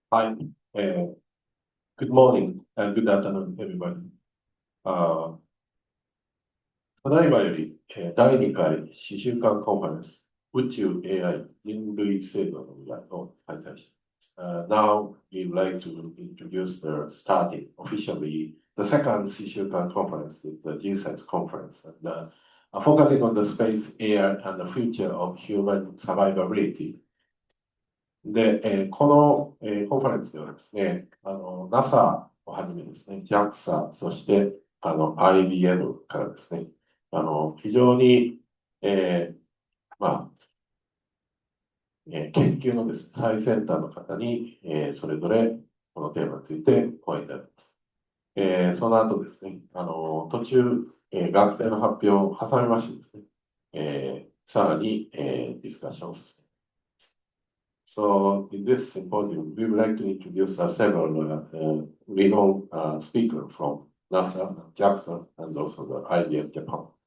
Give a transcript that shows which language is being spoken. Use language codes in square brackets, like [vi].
[en] Hi, good morning and good afternoon, everybody. [ja] ただいまより、第2回思修館コンファレンス宇宙 AI 人類生存の未来を開催しています。 [en] Now we would like to introduce the starting officially the second 思修館 conference, the GSFC conference, and focusing on the space, air, and the future of human survivability. [ja] で、この、コンファレンスではですね、NASA をはじめですね、JAXA、そしてIBM からですね、非常に、まあ、研究のです、最先端の方に、それぞれこのテーマについて講演いただきます。その後ですね、途中、学生の発表を挟みましてですね、さらに、ディスカッションを進めます。 [en] So in this symposium, we would like to introduce several renowned speakers from NASA, JAXA, and also the IBM Japan.